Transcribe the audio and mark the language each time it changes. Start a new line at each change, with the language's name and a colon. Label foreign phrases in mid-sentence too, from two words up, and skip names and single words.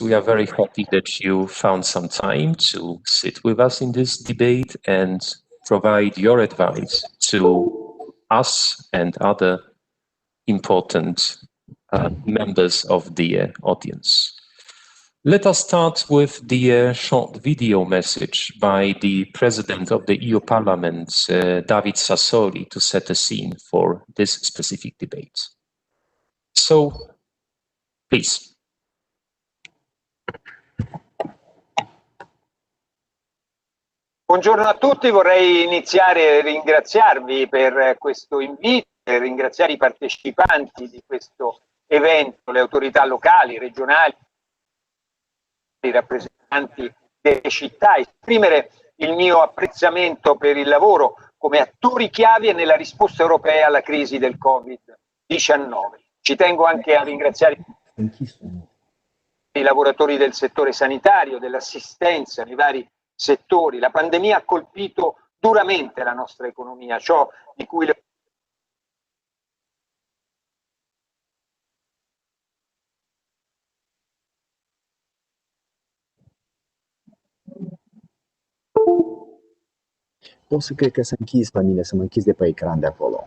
English: We are very happy that you found some time to sit with us in this debate and provide your advice to us and other important members of the audience. Let us start with the short video message by the President of the EU Parliament, David Sassoli, to set the scene for this specific debate. So, please.
Italian: Buongiorno a tutti, vorrei iniziare a ringraziarvi per questo invito e ringraziare i partecipanti di questo evento le autorità locali, regionali, i rappresentanti delle città, esprimere il mio apprezzamento per il lavoro come attori chiave nella risposta europea alla crisi del Covid-19. Ci tengo anche a ringraziare i lavoratori del settore sanitario, dell'assistenza nei vari settori. La pandemia ha colpito duramente la nostra economia, ciò di cui le
Romanian: O să cred că s-a închis pe mine, să mă închis de pe ecran de acolo.